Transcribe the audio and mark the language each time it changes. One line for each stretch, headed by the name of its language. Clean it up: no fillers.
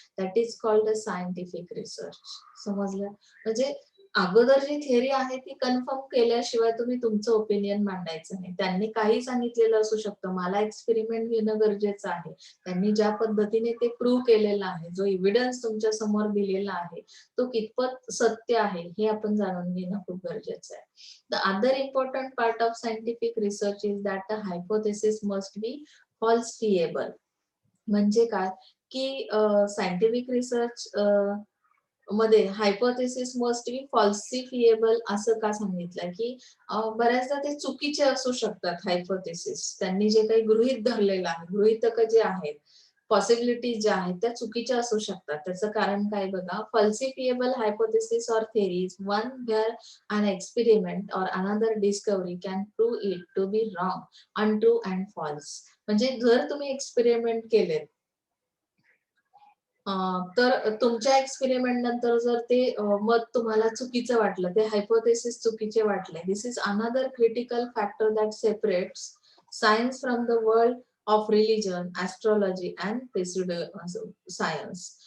English: That is called a scientific research.
Marathi: समजलं? म्हणजे अगोदर जी थिअरी आहे ती कन्फर्म केल्याशिवाय तुम्ही तुमचं ओपिनियन मांडायचं नाही. त्यांनी काही सांगितलेलं असू शकतं. मला एक्सपेरिमेंट घेणं गरजेचं आहे. त्यांनी ज्या पद्धतीने ते प्रूव्ह केलेलं आहे, जो एव्हिडन्स तुमच्या समोर दिलेला आहे, तो कितपत सत्य आहे हे आपण जाणून घेणं खूप गरजेचं आहे.
English: The other important part of scientific research is that the hypothesis must be falsifiable.
Marathi: म्हणजे काय, की सायंटिफिक रिसर्च मध्ये
English: hypothesis must be falsifiable
Marathi: असं का सांगितलंय, की बऱ्याचदा ते चुकीचे असू शकतात हायपोथेसिस. त्यांनी जे काही गृहीत धरलेलं आहे, गृहीतकं जे आहेत, पॉसिबिलिटीज ज्या आहेत त्या चुकीच्या असू शकतात. त्याचं कारण काय बघा,
English: Falsifiable hypothesis or theories one where an experiment or another discovery can prove it to be wrong, untrue and false.
Marathi: म्हणजे जर तुम्ही एक्सपेरिमेंट केलेत तर तुमच्या एक्सपेरिमेंट नंतर जर ते मत तुम्हाला चुकीचं वाटलं, ते हायपोथेसिस चुकीचे वाटले.
English: This is another critical factor that separates science from the world of religion, astrology and science.